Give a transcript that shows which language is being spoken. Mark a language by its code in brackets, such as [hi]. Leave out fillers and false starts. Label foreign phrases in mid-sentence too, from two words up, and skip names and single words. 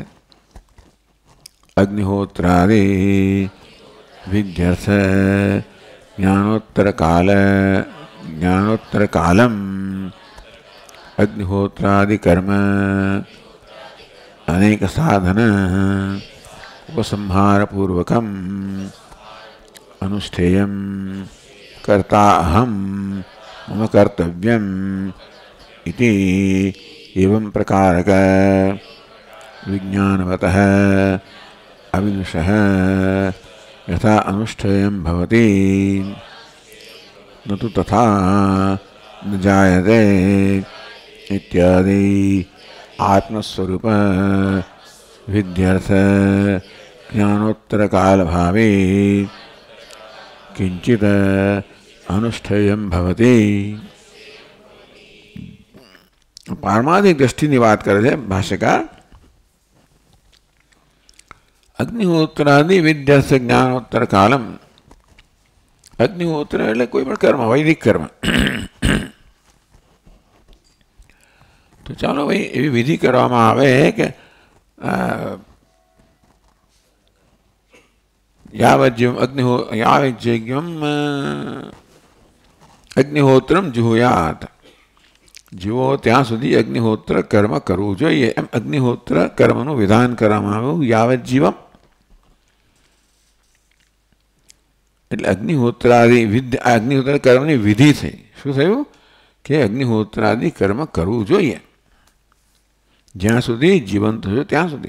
[sa] अग्निहोत्रादि विद्यर्थ ज्ञानोत्तर कालम अग्निहोत्रादि कर्म अनेक साधन उपसंहार पूर्वकम अनुष्ठेयम कर्ता अहम मम कर्तव्यम इति एवं प्रकारक विज्ञानवतः अविदुषः यथा अनुष्ठेयं भवति न तु तथा न जायते इत्यादि आत्मस्वरूप विद्यर्थ ज्ञानोत्तर काल भावे किंचित अनुष्ठेयं भवति. [hi] पारमार्थिक दृष्टि की बात करे थे भाष्यकार. [sa] अग्निहोत्रादि विद्यर्थ ज्ञानोत्तर कालम. [gu] अग्निहोत्र એટલે કોઈ પણ કર્મ, વૈદિક કર્મ. તો ચાલો ભાઈ એવી વિધિ કરવામાં આવે કે [sa] यावज्यम अग्निहोत्रम जुहुयात. [gu] जीवो ત્યાં સુધી અગ્નિહોત્ર કર્મ કરવું જોઈએ એમ અગ્નિહોત્ર કર્મનું વિધાન કરવામાં આવ્યું. [sa] यावत जीवम [gu] એટલે અગ્નિહોત્રાદિ અગ્નિહોત્ર કર્મની વિધિ થઈ. શું થયું કે અગ્નિહોત્રાદિ કર્મ કરવું જોઈએ જ્યાં સુધી જીવંત છો ત્યાં સુધી.